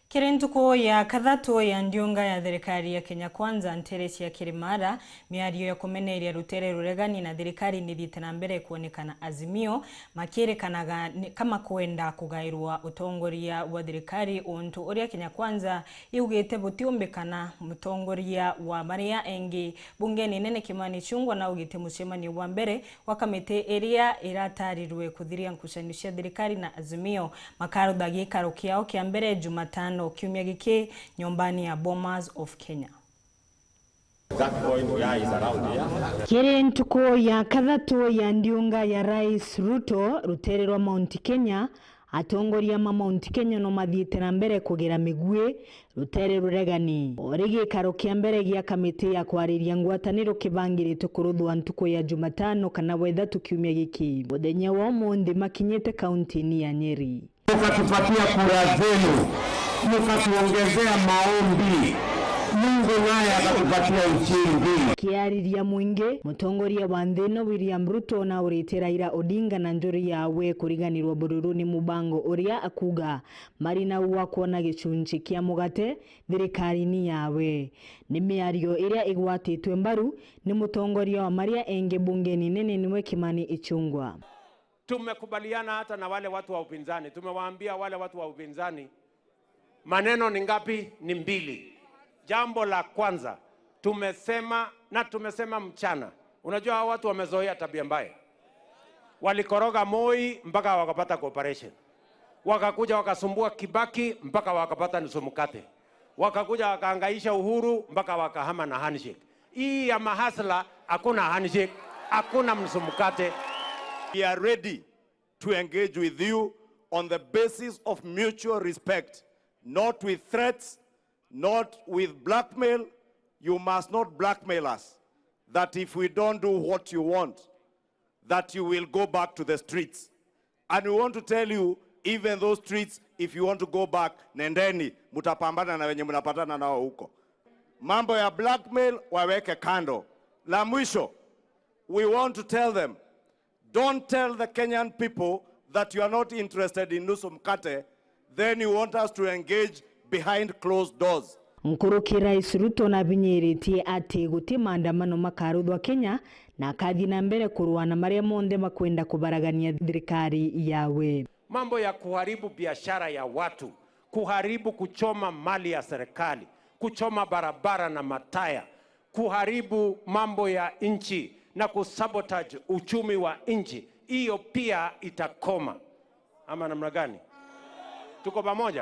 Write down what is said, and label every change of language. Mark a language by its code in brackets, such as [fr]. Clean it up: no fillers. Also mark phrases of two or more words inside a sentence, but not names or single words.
[mer] Kirintuko ya kathatu ya Ndiunga ya thirikari ya Kenya Kwanza nteresi ya Kirimaara miario ya kumeneria rutere ruregani na thirikari nithiite na mbere kuonekana AZIMIO makierekanaga kama kwenda kugairwa utongoria wa thirikari untu uria Kenya Kwanza iugite butiumbikana mutongoria wa maria engi bungeni nene KIMANI ICHUNG'WA na ugite mucemanio wa mbere wa kamiti iria iratarirwe kuthiria nkucanio cia thirikari na AZIMIO makarutha gikaro kiao kia mbere Jumatano kiumia giki nyumbani ya Bomas of Kenya. Kiri ntuko ya kathatu ya Ndiunga ya RAIS Ruto rutererwa Mount Kenya atongoria ma Mount Kenya no mathiite na mbere kugira migwe rutere ruregani origi karo kia mbere gia kamiti ya kwariria ngwataniro kibangirite kuruthwa ntuko ya Jumatano kana wethatu kiumia giki muthenya wa umuthi makinyite kaunti ya Nyeri. [sw] Mukatupatia kura zenu, mukatuongezea maombi, Mungu naye akatupatia ushindi. [mer] Kiariria mwingi mutongoria wa nthino William Ruto na urite Raila Odinga na njuri yawe kuriganirwa bururuni mubango uria akuga marina uwa kuona gicunji kia mugate thirikari ni yawe ni miario iria igwatitwe mbaru ni mutongoria wa maria enge bungeni nene niwe KIMANI ICHUNG'WA. [sw] Tumekubaliana hata na wale watu wa upinzani, tumewaambia wale watu wa upinzani maneno ni ngapi? Ni mbili. Jambo la kwanza tumesema mchana. Unajua hao watu wamezoea tabia mbaya. Walikoroga Moi mpaka wakapata cooperation. Wakakuja wakasumbua Kibaki mpaka wakapata nusu mkate. Wakakuja wakaangaisha Uhuru mpaka wakahama na handshake. Hii ya mahasla hakuna handshake, hakuna nusu mkate. [en] We are ready to engage with you on the basis of mutual respect, not with threats, not with blackmail. You must not blackmail us, that if we don't do what you want, that you will go back to the streets. And we want to tell you, even those streets, if you want to go back, [sw] nendeni, mutapambana na wenye munapatana nao huko. Mambo ya blackmail, waweke kando. La mwisho, [en] we want to tell them, don't tell the Kenyan people that you are not interested in [sw] nusu mkate, [en] then you want us to engage behind closed doors. [mer] Nkuruki Rais Ruto na binyiritie ati guti maandamano makaruthwa Kenya na kathi na mbere kuruana maria monde makwenda kubaragania thirikari yawe. [sw] Mambo ya kuharibu biashara ya watu, kuchoma mali ya serikali, kuchoma barabara na mataya, kuharibu mambo ya nchi na kusabotage uchumi wa nchi, hiyo pia itakoma. Ama namna gani? Tuko pamoja?